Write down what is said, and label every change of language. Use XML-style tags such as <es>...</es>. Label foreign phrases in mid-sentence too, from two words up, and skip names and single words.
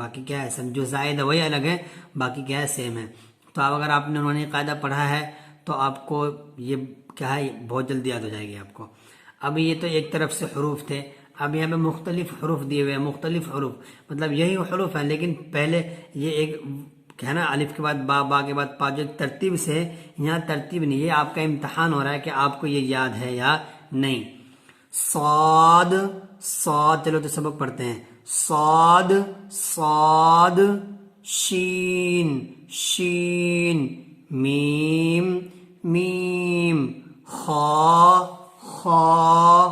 <ur>باقی کیا ہے، جو زائد ہے وہی الگ ہے، باقی کیا ہے، سیم ہے۔ تو اب اگر آپ نے نورانی قاعدہ پڑھا ہے تو آپ کو یہ کیا ہے بہت جلدی یاد ہو جائے گی آپ کو۔ اب یہ تو ایک طرف سے حروف تھے، اب یہاں پہ مختلف حروف دیے ہوئے ہیں، مختلف حروف مطلب یہی حروف ہیں، لیکن پہلے یہ ایک ہے نا، الف کے بعد با، با کے بعد پا، جو ترتیب سے ہے، یہاں ترتیب نہیں۔ یہ آپ کا امتحان ہو رہا ہے کہ آپ کو یہ یاد ہے یا نہیں۔ صاد صاد، چلو تو سبق پڑھتے ہیں۔ صاد صاد، شین شین، میم میم، خا خا،</ur>